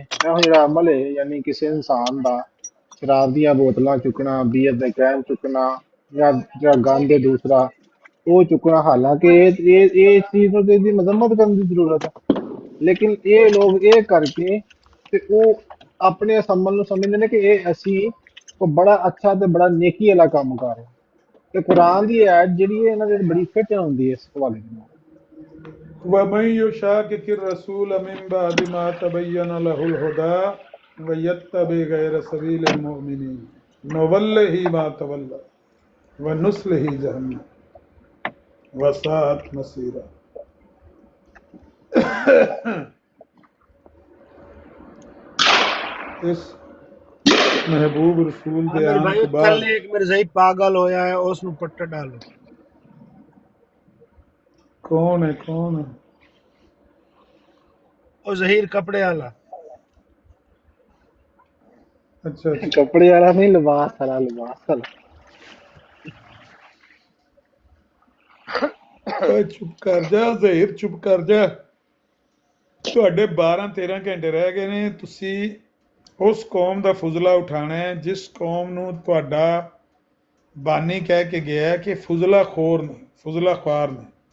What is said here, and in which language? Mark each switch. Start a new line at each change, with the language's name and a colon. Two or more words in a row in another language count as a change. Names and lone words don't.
Punjabi: ਇਹੋ ਜਿਹੜਾ ਅਮਲ ਹੈ ਯਾਨੀ ਕਿਸੇ ਇਨਸਾਨ ਦਾ ਸ਼ਰਾਬ ਦੀਆਂ ਬੋਤਲਾਂ ਚੁੱਕਣਾ, ਬੀਅਰ ਦੇ ਕੈਨ ਚੁੱਕਣਾ ਜਾਂ ਗੰਦ ਹੈ ਦੂਸਰਾ ਉਹ ਚੁੱਕਣਾ, ਹਾਲਾਂਕਿ ਇਹ ਚੀਜ਼ ਨੂੰ ਤੇ ਇਹਦੀ ਮਜ਼ੰਮਤ ਕਰਨ ਦੀ ਜ਼ਰੂਰਤ ਹੈ, ਲੇਕਿਨ ਇਹ ਲੋਕ ਇਹ ਕਰਕੇ ਤੇ ਉਹ ਆਪਣੇ ਇਸ ਅਮਲ ਨੂੰ ਸਮਝਦੇ ਨੇ ਕਿ ਇਹ ਅਸੀਂ ਕੋਈ ਬੜਾ ਅੱਛਾ ਤੇ ਬੜਾ ਨੇਕੀ ਵਾਲਾ ਕੰਮ ਕਰ ਰਹੇ। ਤੇ ਕੁਰਾਨ ਦੀ ਆਇਤ ਜਿਹੜੀ ਹੈ ਇਹਨਾਂ ਦੇ ਬੜੀ ਫਿੱਟ ਹੁੰਦੀ ਹੈ ਇਸ ਹਵਾਲੇ ਦੇ ਨਾਲ।
Arabic: ومن يشاقق الرسول من بعد ما تبين له الهدى ويتبع غير سبيل المؤمنين نوله ما تولى ونصله جهنم وساءت مصيرا۔
Punjabi: ਇਸ ਮਹਿਬੂਬ ਰਸੂਲ ਦੇ आमिर आने भाई ਕੇ ਬਾਅਦ ਕੱਲ ਇੱਕ ਮਿਰਜ਼ਾਈ ਪਾਗਲ ਹੋਇਆ ਹੈ, ਉਸਨੂੰ ਪੱਟਾ ਡਾਲੋ। ਕੌਣ ਹੈ ਓ ਜ਼ਹੀਰ ਕੱਪੜੇ ਵਾਲਾ। अच्छा ਕੱਪੜੇ ਵਾਲਾ ਨਹੀਂ, ਲਿਬਾਸ ਵਾਲਾ, ਲਿਬਾਸ ਵਾਲਾ। ਓਏ ਚੁੱਪ ਕਰ ਜਾ ਜ਼ਹੀਰ, ਚੁੱਪ ਕਰ ਜਾ। ਤੁਹਾਡੇ 12-13 ਘੰਟੇ ਰਹਿ ਗਏ ਨੇ, ਤੁਸੀਂ ਉਸ ਕੌਮ ਦਾ ਫੁਜ਼ਲਾ ਉਠਾਣਾ ਹੈ ਜਿਸ ਕੌਮ ਨੂੰ ਤੁਹਾਡਾ ਬਾਨੀ ਕਹਿ ਕੇ ਗਿਆ ਕਿ ਫੁਜ਼ਲਾ ਖੋਰ ਨੇ, ਫੁਜ਼ਲਾ ਖੁਆਰ ਨੇ।